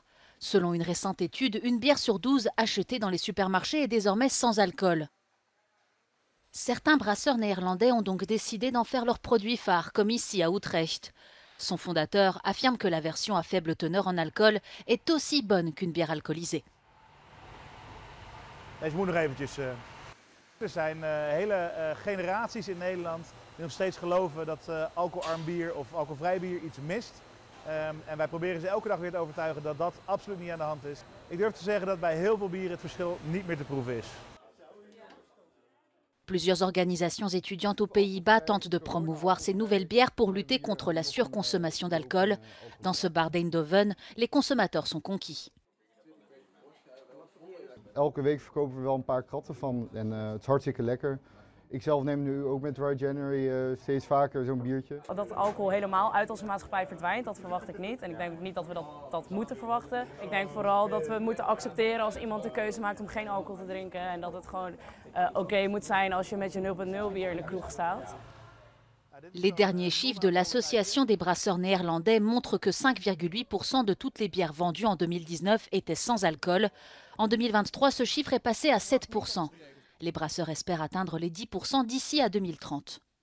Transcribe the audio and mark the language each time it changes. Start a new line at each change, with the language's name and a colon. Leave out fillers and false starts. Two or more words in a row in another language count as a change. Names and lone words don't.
French: Selon une récente étude, une bière sur 12 achetée dans les supermarchés est désormais sans alcool. Certains brasseurs néerlandais ont donc décidé d'en faire leur produit phare, comme ici à Utrecht. Son fondateur affirme que la version à faible teneur en alcool est aussi bonne qu'une bière alcoolisée.
Dutch: Deze moet nog eventjes. Er zijn hele generaties in Nederland die nog steeds geloven dat alcoholarm bier of alcoholvrij bier iets mist. En wij proberen ze elke dag weer te overtuigen dat dat absoluut niet aan de hand is. Ik durf te zeggen dat bij heel veel bieren het verschil niet meer te proeven is.
French: Plusieurs organisations étudiantes aux Pays-Bas tentent de promouvoir ces nouvelles bières pour lutter contre la surconsommation d'alcool. Dans ce bar d'Eindhoven, les consommateurs sont conquis.
Dutch: Elke week verkopen we wel een paar kratten van en het is hartstikke lekker. Ik zelf neem nu ook met Dry January steeds vaker zo'n biertje. Dat alcohol helemaal uit onze maatschappij verdwijnt, dat verwacht ik niet. En ik denk ook niet dat we dat moeten verwachten. Ik denk vooral dat we moeten accepteren als iemand de keuze maakt om geen alcohol te drinken. En dat het gewoon oké moet zijn als je met je 0,0 bier in de kroeg staat.
French: Les derniers chiffres de l'Association des brasseurs néerlandais montrent que 5,8% de toutes les bières vendues en 2019 étaient sans alcool. En 2023, ce chiffre est passé à 7%. Les brasseurs espèrent atteindre les 10% d'ici à 2030.